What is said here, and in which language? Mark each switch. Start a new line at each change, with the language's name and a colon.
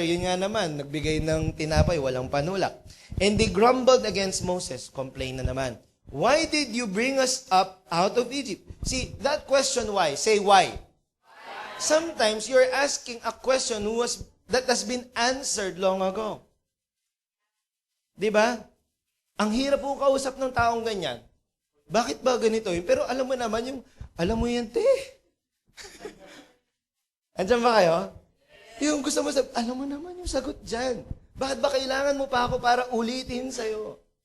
Filipino: Yun nga naman, nagbigay ng tinapay, walang panulak.
English: And they grumbled against Moses. Complain
Filipino: na naman.
English: Why did you bring us up out of Egypt? See, that question why. Say why. Sometimes you're asking a question that has been answered long ago.
Filipino: Diba? Ang hirap po kausap ng taong ganyan. Bakit ba ganito yun? Pero alam mo naman alam mo yan, te. Andiyan ba kayo? Yung gusto mo alam mo naman yung sagot dyan. Bakit ba kailangan mo pa ako para ulitin sa'yo?